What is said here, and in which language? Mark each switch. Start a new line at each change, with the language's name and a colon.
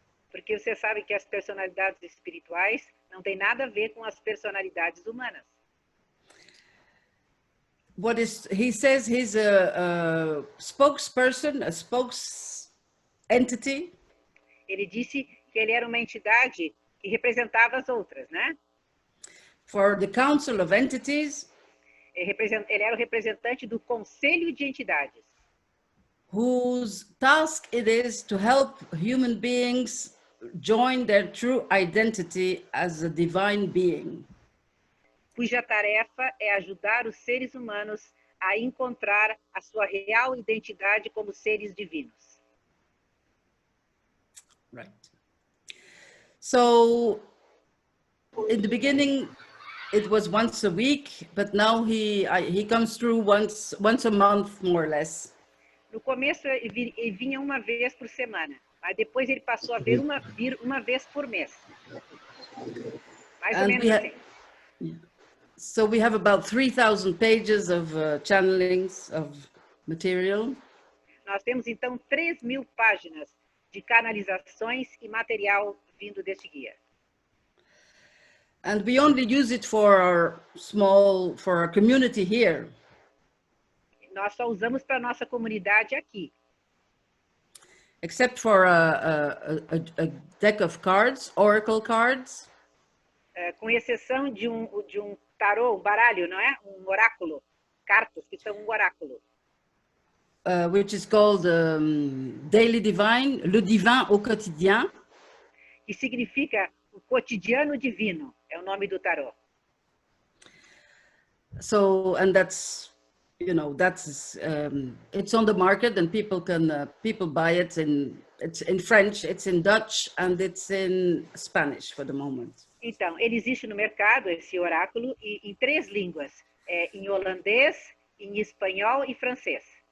Portuguese: Porque você sabe que as personalidades espirituais não tem nada a ver com as personalidades humanas.
English: He says he's a spokesperson, a spokes entity.
Portuguese: Ele disse que ele era uma entidade que representava as outras, né?
English: For the Council of Entities.
Portuguese: Ele era o representante do Conselho de Entidades.
English: Whose task it is to help human beings join their true identity as a divine being.
Portuguese: Cuja tarefa é ajudar os seres humanos a encontrar a sua real identidade como seres divinos.
English: Right. So, in the beginning, it was once a week, but now he comes through once a month, more or less.
Portuguese: No começo ele vinha uma vez por semana, mas depois ele passou a vir uma vez por mês. Mais ou menos assim.
English: Yeah. So we have about 3,000 pages of channelings of material.
Portuguese: Nós temos então 3.000 páginas de canalizações e material vindo desse guia.
English: And we only use it for our community here.
Portuguese: Nós só usamos para nossa comunidade aqui.
English: Except for a deck of cards, oracle cards.
Portuguese: Com exceção de um tarô, um baralho, não é? Um oráculo. Cartas que são um oráculo.
English: Which is called Daily Divine, le divin au quotidien.
Portuguese: Que significa o cotidiano divino, é o nome do tarô.
English: So, and that's, it's on the market and people buy it it's in French, it's in Dutch, and it's in Spanish for the moment.
Portuguese: Então, ele existe no mercado, esse oráculo, em 3 línguas, em holandês, em espanhol e francês.